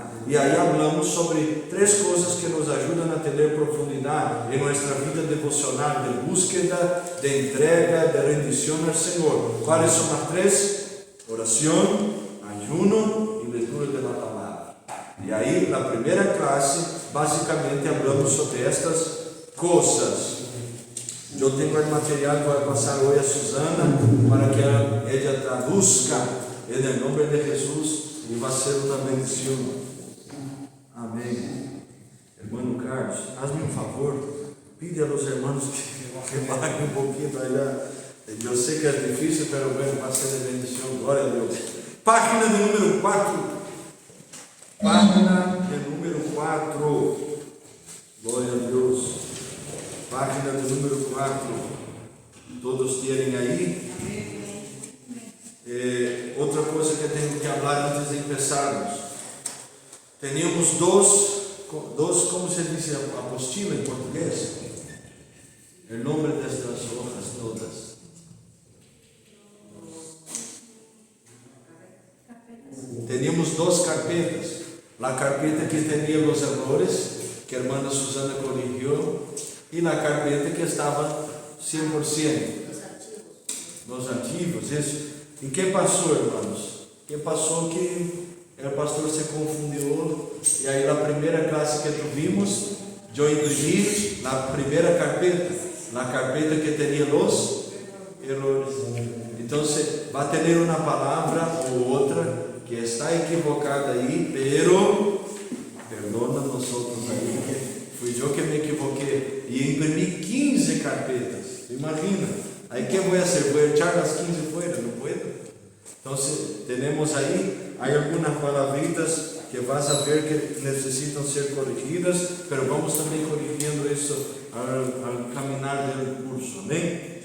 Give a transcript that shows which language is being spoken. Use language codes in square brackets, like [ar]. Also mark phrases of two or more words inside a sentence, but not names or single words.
[es] Y ahí hablamos sobre tres cosas que nos ayudan a tener profundidad en nuestra vida devocional, de búsqueda, de entrega, de rendición al Señor. ¿Cuáles son las tres? Oración, ayuno y lectura de la palabra. Y ahí la primera clase, básicamente hablamos sobre estas cosas. [pt] Eu tenho o material que vai passar hoje a Susana para que ela traduzca em nome de Jesus e vai ser uma bendição. Amém. Irmão Carlos, hazme um favor, pide aos irmãos que paguem um pouquinho para ela. Eu sei que é difícil, mas vai ser de bendição. Glória a Deus. Página de número 4. Página de número 4. Glória a Deus. Página de número 4. Todos têm aí? Outra coisa que tenho que falar antes de começarmos. Temos dois, como se diz apostila em português? O nome destas hojas todas. Teníamos duas carpetas. A carpeta que tinha os errores, que a irmã Susana corrigiu, e na carpeta que estava 100%. Nos ativos, isso. E quem passou, irmãos? Quem passou que o pastor se confundiu. E aí na primeira classe que tuvimos, eu imprimí na primeira carpeta, na carpeta que tinha os errores. Então você vai ter uma palavra ou outra que está equivocada aí, pero perdona nós outros aí, que fui eu que me equivoquei e imprimi 15 carpetas. Imagina, aí que vou fazer? Vou echar as 15 fora? Não puedo. Então temos aí algumas palavritas que [es] vas a ver [pt] que necessitam ser corrigidas, pero vamos também corrigindo isso ao caminhar do curso, amém?